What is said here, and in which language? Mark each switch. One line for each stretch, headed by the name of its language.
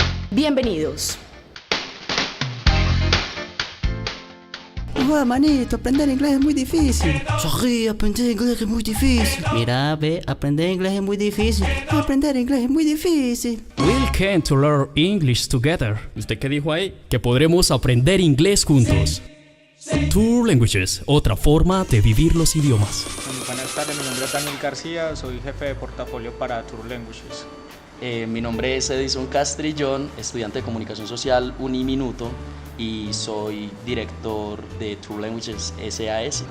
Spanish: Bienvenidos. Joder, manito, aprender inglés es muy difícil. Sorry, aprender inglés es muy difícil. Mira, ve, aprender inglés es muy difícil. Aprender inglés es muy difícil.
English: We'll can to learn English together.
Spanish: ¿Usted qué dijo ahí? Que podremos aprender inglés juntos. Tour Languages, otra forma de vivir los idiomas. Buenas tardes, mi nombre es Daniel García, soy jefe de portafolio para Tour Languages. Mi nombre es Edison Castrillón, estudiante de Comunicación Social Uniminuto y soy director de Tour Languages SAS.